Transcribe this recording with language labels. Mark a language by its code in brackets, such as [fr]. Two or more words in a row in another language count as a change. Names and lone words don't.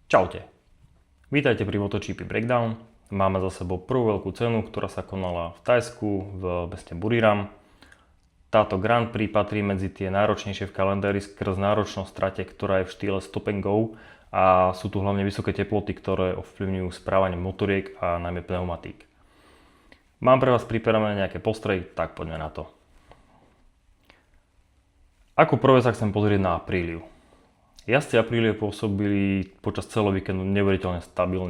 [sk] Čaute. Vítajte pri MotoGP Breakdown. Máme za sebou prvú veľkú cenu, ktorá sa konala v Thajsku v meste Buriram. Táto Grand Prix patrí medzi tie náročnejšie v kalendári skrz náročnosť trate, ktorá je v štýle [en] stop and go [sk] a sú tu hlavne vysoké teploty, ktoré ovplyvňujú správanie motoriek a najmä pneumatík. Mám pre vás pripravené nejaké postrehy, tak poďme na to. Ako prvé sa chcem pozrieť na Apriliu. Jazdci Aprilie pôsobili počas celého víkendu neuveriteľne stabilne.